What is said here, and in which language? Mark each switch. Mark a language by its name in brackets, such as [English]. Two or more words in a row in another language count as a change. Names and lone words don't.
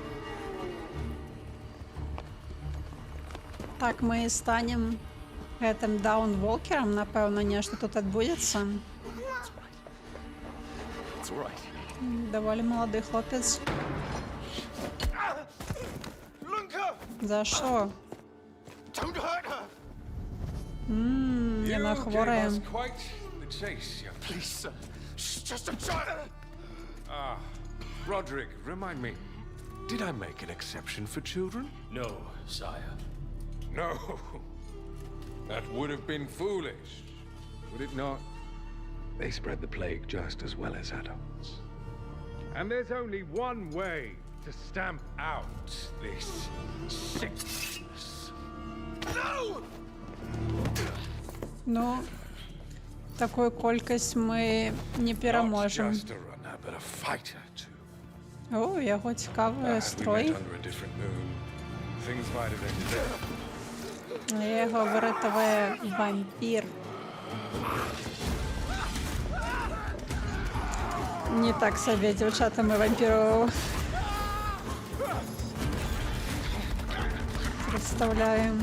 [Belarusian] Так, мы станем гэтым Dawnwalker'ам, напэўна, нешта тут адбудзецца. Даволі малады хлопец. За што? Яна хворая. [English] Roderick, remind me, did I make an exception for children? No, sire. No. That would have been foolish, would it not? They spread the plague just as well as adults. And there's only one way to stamp out this sickness. No! [Belarusian] Ну, такую колькасць мы не пераможам. [English] Not just a runner, but a fighter too. [Belarusian] О, яго цікавы строй. [English] We met under a different moon. Things might have ended there. [Belarusian] Яго выратавае вампір. Не так сабе, дзяўчата, мы вампіраў прадстаўляем.